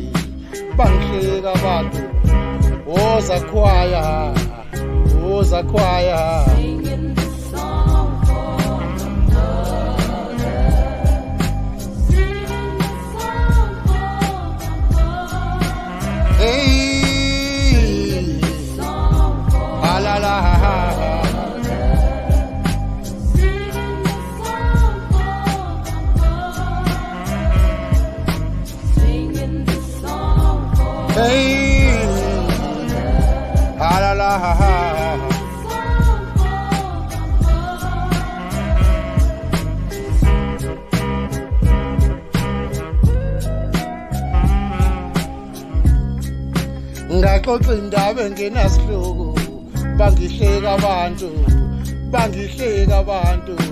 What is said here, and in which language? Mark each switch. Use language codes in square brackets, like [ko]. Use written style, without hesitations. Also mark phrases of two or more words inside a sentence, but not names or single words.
[zu] Bangihleka abantu, woza choir, woza choir. [en] Singing the song for my mother, singing the song for my mother. Hey, la la la ha ha. Hey, ha la la ha ha. [zu] Ngaxoxa indaba engenasihloko, bangihleka abantu, bangihleka abantu.